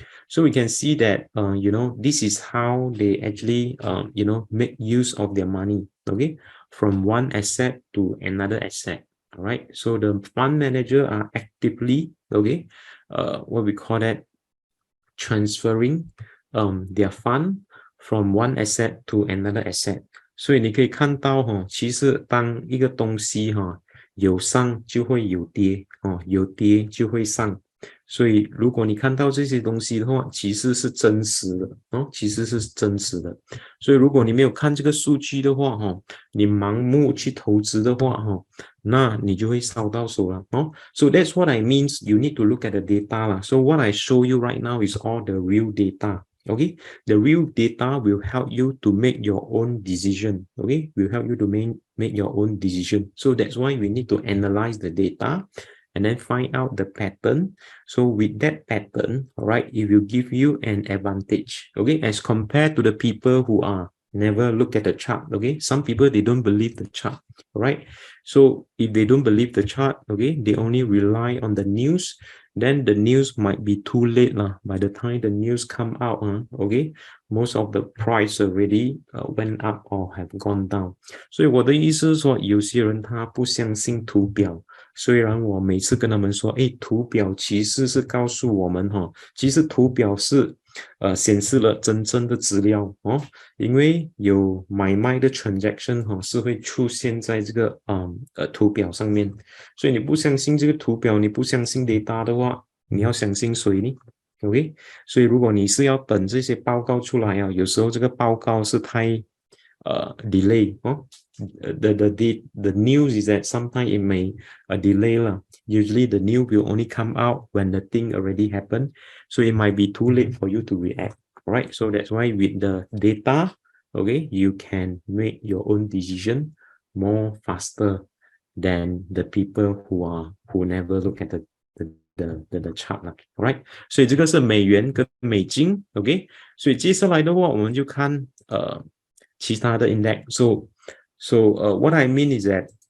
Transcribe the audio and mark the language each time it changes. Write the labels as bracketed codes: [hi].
[en] So we can see that this is how they actually make use of their money, okay, from one asset to another asset. All right, so the fund manager are actively what we call that, transferring their fund from one asset to another asset. [zh] 所以你可以看到其实当一个东西有上就会有跌有跌就会上。所以如果你看到这些东西的话，其实是真实的其实是真实的。所以如果你没有看这个数据的话你盲目去投资的话那你就会烧到手了 [en] So that's what I mean. You need to look at the data 啦。 So what I show you right now is all the real data. Okay, the real data will help you to make your own decision. Okay, will help you to make your own decision. So that's why we need to analyze the data and then find out the pattern. So with that pattern, all right, it will give you an advantage, okay, as compared to the people who are never look at the chart. Okay, some people, they don't believe the chart, all right. So if they don't believe the chart, okay, they only rely on the news, then the news might be too late by the time the news come out okay, most of the price already went up or have gone down. [zh] 所以我的意思是说，有些人他不相信图表，虽然我每次跟他们说图表其实是告诉我们其实图表是显示了真正的资料因为有买卖的 transaction 是会出现在这个图表上面，所以你不相信这个图表，你不相信 data 的话，你要相信谁呢？OK， 所以如果你是要等这些报告出来有时候这个报告是太delay [en] the news is that sometimes it may delay usually the news will only come out when the thing already happened, so it might be too late for you to react. All right, so that's why with the data, okay, you can make your own decision more faster than the people who never look at the chart all right， [zh] 所以这个是美元跟美金 OK， 所以接下来的话我们就看其他的 [en] index. So what I mean is that